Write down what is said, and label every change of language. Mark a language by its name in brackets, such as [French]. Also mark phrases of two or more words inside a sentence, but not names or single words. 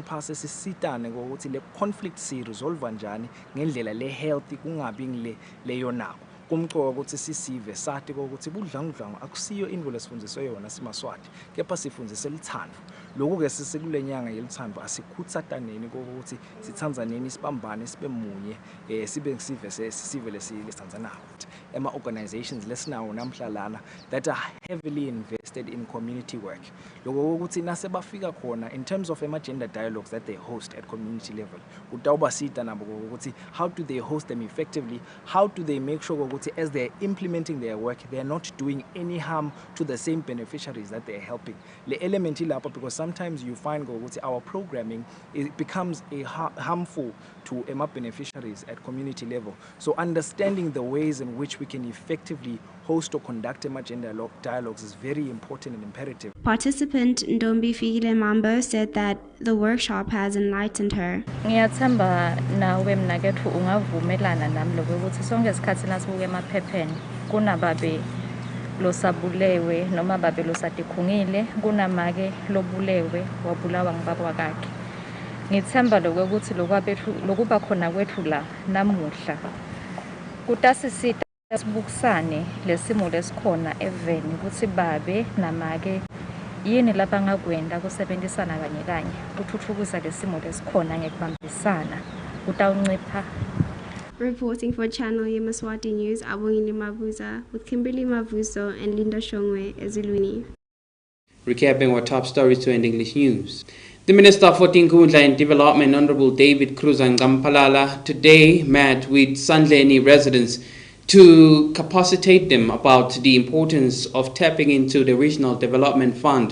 [Swati] phasi sisitane ukuthi le conflict siresolve kanjani ngendlela le healthy kungabi ngile leyonako kumcoka ukuthi sisive sathi ukuthi budlangudlangu akusiyo indlu lesifundiswe yona simaswati kepha sifundise lithando lokhu ke sisekulenyanga yelithando asikhuthataneni ukuthi sithanzaneni sibambane sibe munye sibe sive lesithanzana ema organizations lesinawo namhlalana [English] that are heavily invested in community work [Swati] lokho ukuthi nasebafika khona [English] in terms of gender dialogues that they host at community level [Swati] utawuba sita nabo ukuthi [English] how do they host them effectively, how do they make sure as they're implementing their work, they're not doing any harm to the same beneficiaries that they're helping. The element because sometimes you find our programming it becomes harmful to beneficiaries at community level. So understanding the ways in which we can effectively host or conduct gender dialogues is very important and imperative. Participant Ndombi Fikile Mambo said that the workshop has enlightened her. [Swati] Ngiyathemba nawe mnakethu ungavumelana nami lokho ukuthi sonke isikhathi nasibuke emaphepheni kunababe losabulewe noma babe losadikhungile kunamake lobulewe wabulawa ngibaba wakhe. Ngithemba lokho ukuthi lokuba khona kwethu la namuhla kutasisita sibukisane lesimo lesikhona eveni ukuthi babe namake yini lapha ngakwenda kusebenzisana kanye kuthuthukisa lesimo lesikhona ngekubambisana kutawuncipha. [English] Reporting for Channel Yemaswati News, Abongile Mavuza with Kimberly Mavuso and Linda Shongwe Ezulwini. Recapping our top stories to end English news. The Minister for Tinkundla and Development, Honorable David Cruz Ngampalala, today met with Sandleni residents to capacitate them about the importance of tapping into the Regional Development Fund.